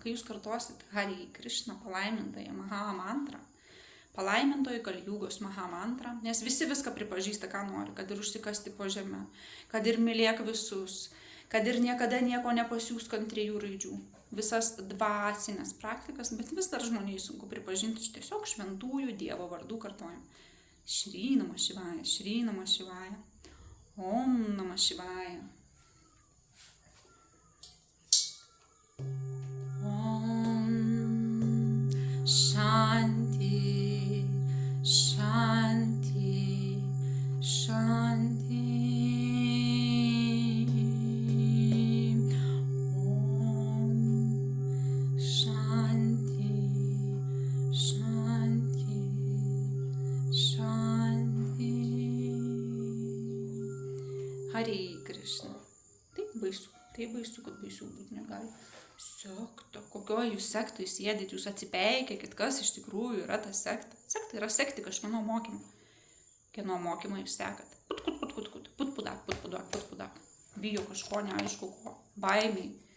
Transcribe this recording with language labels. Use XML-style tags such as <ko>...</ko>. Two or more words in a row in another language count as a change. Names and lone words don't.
<lt>Kai jūs kartosit Hare Krishna palaimintąją Maha mantrą, palaimintoji Kaljugos Maha mantra, nes visi viską pripažįsta, ką nori, kad ir užsikasti po žemę, kad ir mylėk visus, kad ir niekada nieko nepasiūsk ant 3 raidžių. Visas dvasinės praktikas, bet vis dar žmonijai sunku pripažinti tiesiog šventųjų Dievo vardų kartojimą.</lt> <sa>श्री नमः शिवाय, श्री नमः शिवाय, ॐ नमः शिवाय. शान्ति, शान्ति, शान्ति. ॐ शान्ति, शान्ति, शान्ति. हरे कृष्ण.</sa> <lt>Taip baisu, kad baisių būti negali. Sekta, kokioje jūs sektai sėdit, jūs atsipeikėkit, kas iš tikrųjų yra ta sekta. Sekta yra sekti kažkieno mokymą. Kieno mokymą jūs sekat. Putpudak. Bijo kažko neaišku ko. Baimiai.</lt>